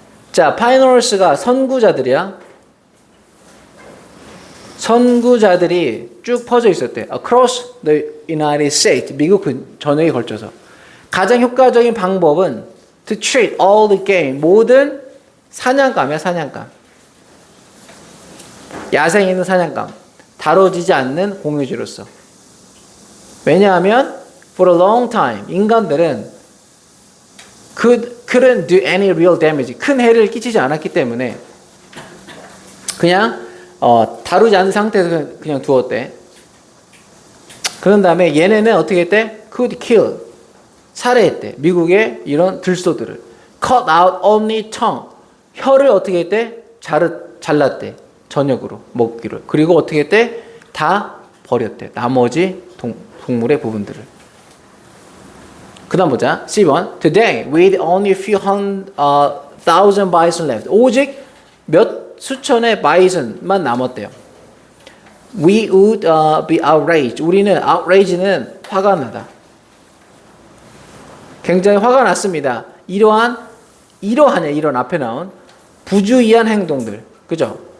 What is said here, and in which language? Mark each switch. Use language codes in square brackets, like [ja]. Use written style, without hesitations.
[ko] 자, 파이널스가 선구자들이야. 선구자들이 쭉 퍼져 있었대. [en] Across the United States. [ko] 미국 전역에 걸쳐서. 가장 효과적인 방법은 [en] to treat all the game. [ko] 모든 사냥감이야, 사냥감. 야생에 있는 사냥감. 다뤄지지 않는 공유지로서. 왜냐하면 [en] for a long time [ko] 인간들은 [en] couldn't do any real damage. [ko] 큰 해를 끼치지 않았기 때문에 그냥 다루지 않은 상태에서 그냥 두었대. 그런 다음에 얘네는 어떻게 했대? [en] could kill. [ko] 살해했대. 미국의 이런 들소들을. [en] cut out only tongue. [ko] 혀를 어떻게 했대? 잘랐대. 저녁으로 먹기로. 그리고 어떻게 했대? 다 버렸대. 나머지 동물의 부분들을. 그 다음 보자. 10번. [en] Today, with only a few thousand bison left. [ko] 오직 몇 수천의 바이슨만 남았대요. [en] We would be outraged. [ko] 우리는 outrage는 화가 나다. 굉장히 화가 났습니다. 이러한 앞에 나온 부주의한 행동들. 그죠?